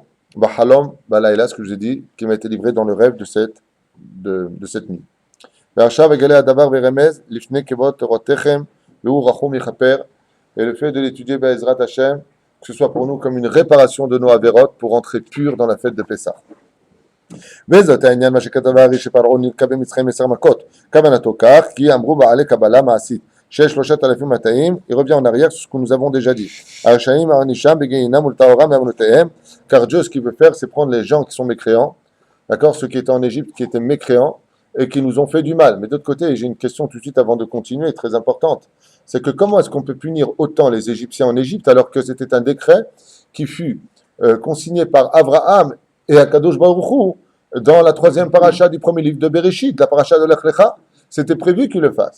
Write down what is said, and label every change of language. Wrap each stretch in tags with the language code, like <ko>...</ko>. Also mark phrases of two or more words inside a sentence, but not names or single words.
<he>בחלום, בלילה,</he> <fr>ce que je vous ai dit, qui m'a été livré dans le rêve de cette nuit. Et le fait de l'étudier</fr> <he>בעזרת השם,</he> <fr>que ce soit pour nous comme une réparation de nos avérotes pour entrer pur dans la fête de Pessah.</fr> <he>וזאת העניין מה שכתב הארי שפרעה נלקה במצרים 10 מכות. כוונתו כך, כי אמרו בעלי קבלה מעשית, שיש 3,000 מטעים,</he> <fr>il revient en arrière sur ce que nous avons déjà dit.</fr> <he>הרשעים הענישם בגיהינם ולטהורם מעוונותיהם,</he> <fr>car Dieu ce qu'il veut faire c'est prendre les gens qui sont mécréants, d'accord, ceux qui étaient en Égypte, qui étaient mécréants, et qui nous ont fait du mal. Mais d'autre côté, j'ai une question tout de suite avant de continuer, très importante. C'est que comment est-ce qu'on peut punir autant les Égyptiens en Égypte alors que c'était un décret qui fut consigné par Abraham et</fr> <he>הקדוש ברוך הוא</he> <fr>dans la 3e paracha du premier livre de Bereshit, la paracha de Lech Lecha, c'était prévu qu'ils le fassent.</fr>